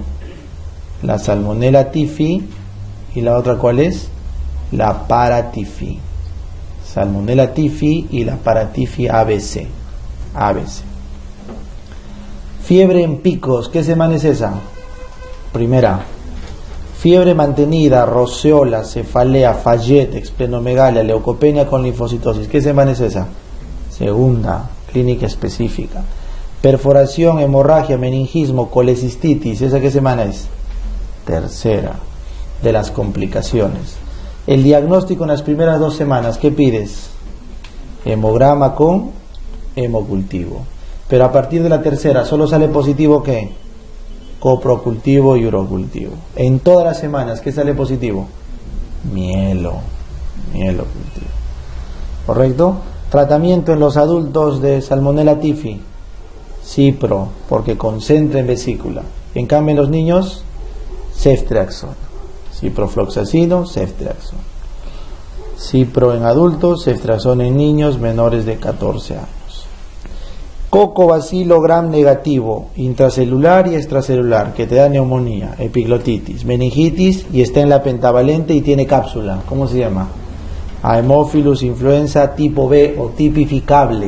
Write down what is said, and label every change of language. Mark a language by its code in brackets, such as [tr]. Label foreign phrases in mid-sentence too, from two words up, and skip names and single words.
[es] La salmonela tifi y la otra ¿cuál es? La paratifi. Salmonella tifi y la paratifi ABC. ABC. Fiebre en picos. ¿Qué semana es esa? Primera. Fiebre mantenida, roceola, cefalea, Fayet, explenomegalia, leucopenia con linfocitosis. ¿Qué semana es esa? Segunda. Clínica específica. Perforación, hemorragia, meningismo, colecistitis. ¿Esa qué semana es? Tercera. De las complicaciones. El diagnóstico en las primeras 2 semanas, ¿qué pides? Hemograma con hemocultivo. Pero a partir de la tercera, ¿solo sale positivo qué? Coprocultivo y urocultivo. En todas las semanas, ¿qué sale positivo? Mielo cultivo. ¿Correcto? Tratamiento en los adultos de Salmonella tifi. Cipro, porque concentra en vesícula. En cambio, en los niños, ceftriaxona. Ciprofloxacino, ceftriaxona. Cipro en adultos, ceftriaxona en niños menores de 14 años. Cocobacilo gram negativo, intracelular y extracelular, que te da neumonía, epiglotitis, meningitis y está en la pentavalente y tiene cápsula. ¿Cómo se llama? Haemophilus influenza tipo B o tipificable.